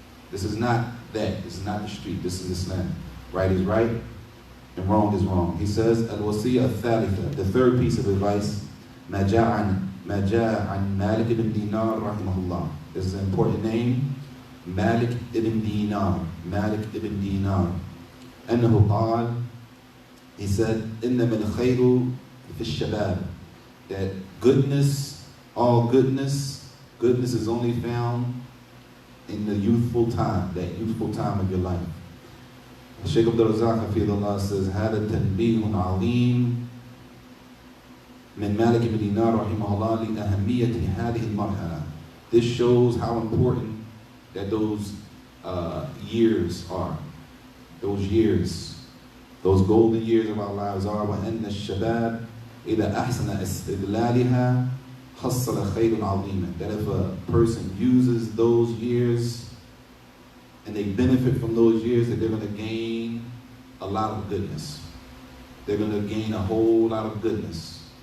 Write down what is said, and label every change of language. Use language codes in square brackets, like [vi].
[en] This is not that. This is not the street. This is Islam. Right is right and wrong is wrong. He says, Al-Wasiyya al-Thalitha, the third piece of advice, [ar] ما جاء عن [en] مالك ibn Dinar rahimahullah. This is an important name. Malik ibn Dinar. Malik ibn Dinar. [ar] أنه قال, [en] he said, [ar] إنما الخير في الشباب. [en] That goodness, all goodness is only found in the youthful time, that youthful time of your life. Shaykh Abdul Razak Hafidullah says, [ar] هذا تنبيه عظيم من مالك بن دينار رحمه الله لأهمية هذه المرحلة. [en] This shows how important that those years are. Those years, those golden years of our lives are. [ar] وأن الشباب إذا أحسن استغلالها حصل خير عظيما. [en] That if a person uses those years and they benefit from those years, that they're going to gain a lot of goodness. They're going to gain a whole lot of goodness.